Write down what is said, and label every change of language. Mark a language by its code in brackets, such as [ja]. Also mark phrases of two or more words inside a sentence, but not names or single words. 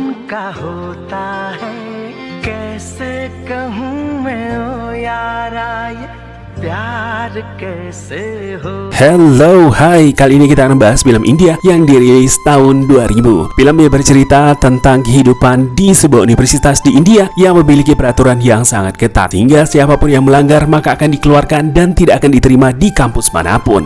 [hi] का होता है कैसे कहूँ मैं ओ यारा ये प्यार कैसे हो. [id] Hello, hai. Kali ini kita akan bahas film India yang dirilis tahun 2000. Film yang bercerita tentang kehidupan di sebuah universitas di India yang memiliki peraturan yang sangat ketat, hingga siapapun yang melanggar maka akan dikeluarkan dan tidak akan diterima di kampus manapun.